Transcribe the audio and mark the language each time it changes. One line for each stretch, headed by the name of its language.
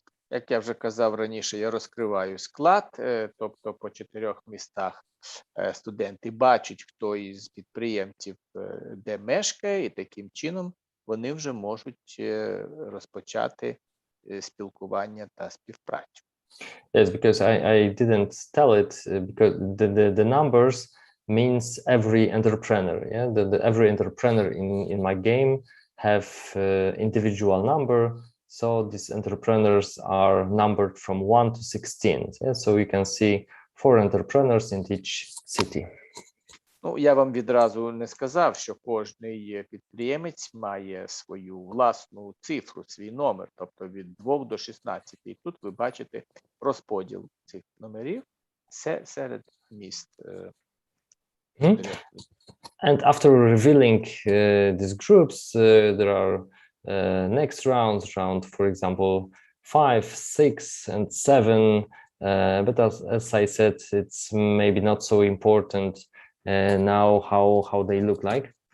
Ukrainian: Як я вже казав раніше, я розкриваю склад, тобто по 4 містах студенти бачать, хто із підприємців де мешкає, і таким чином вони вже можуть розпочати спілкування та співпрацю.
English: Yes, because I didn't tell it, because the numbers means every entrepreneur. Yeah, every entrepreneur in my game have individual number. So these entrepreneurs are numbered from 1 to 16. Yeah? So you can see 4 entrepreneurs in each city.
Ukrainian: Ну, я вам відразу не сказав, що кожний підприємець має свою власну цифру, свій номер, тобто від 2 до 16. І тут ви бачите розподіл цих номерів серед міст.
English: And after revealing these groups, there are next rounds, for example, 5, 6, and 7. But as I said, it's maybe not so important now how they look like.